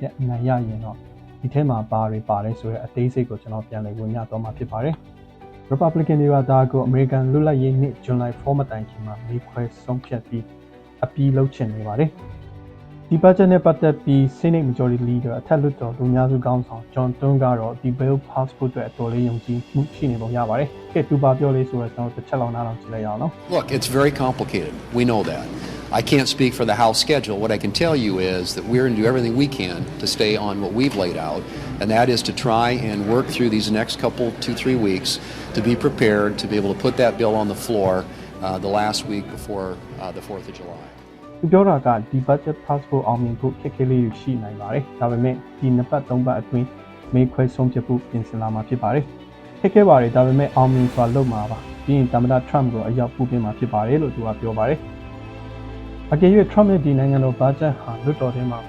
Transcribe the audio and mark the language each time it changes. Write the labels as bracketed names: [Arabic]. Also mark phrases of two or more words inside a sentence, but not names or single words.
[Burmese] တ်နိုင်ရရင်တော့ဒီထဲမှာပါတယ်ဆိုတဲ့အသေးစိတ်ကိုကျွန်တော်ပြန်လည်ဝင်ပြသွားမှာဖြစ်ပါတယ်။ Republican တွေကဒါကို American လွတ်လပ်ရေးနေ့ July 4 မတိုင်ခင်မှာမေးခွဲဆုံးဖြတ်ပြီးအပြီးလုပ်ချင်နေပါတယ်။ဒီ budget နဲ့ပတ်သက်ပြီး [English] Senate Majority Leader [Burmese] အထက်လွှတ်တော်လူများစုခေါင်းဆောင် John Thune ကတော့ဒီ [English] bill pass [Burmese] ဖို့အတွက်အတော်လေးယုံကြည်မှုရှိနေပုံရပါတယ်။ကဲသူပါပြောလေးဆိုတော့ကျွန်တော်တစ်ချက်လောက်နားထောင်ကြည့်လိုက်ရအောင်နော်။ [English] Look, it's very complicated. We know that. I can't speak for the House schedule. What I can tell you is that we're going to do everything we can to stay on what we've laid out, and that is to try and work through these next couple, 2-3 weeks to be prepared to be able to put that bill on the floor the last week before the 4th of July. [Burmese] သူပြောတာကဒီ [English] budget pass [Burmese] ဖို့အောင်မြင်ဖို့ခက်ခဲလေးရှိနိုင်ပါတယ်။ဒါပေမဲ့ဒီ2ပတ်3ပတ်အတွင်းမေးခွဲဆုံးဖြတ်ဖို့ပြင်ဆင်လာမှာဖြစ်ပါတယ်။ခက်ခဲပါတယ်ဒါပေမဲ့အောင်မြင် စွာလုပ်မှာပါ။ပြီးရင်သမ္မတ Trump ကိုအရောက်ပို့ပေးမှာဖြစ်ပါတယ်လို့သူကပြောပါတယ်။အကယ်၍ Trump ရဲ့ဒီနိုင်ငံတော် budget ဟာလွှတ်တော်ထဲမှာ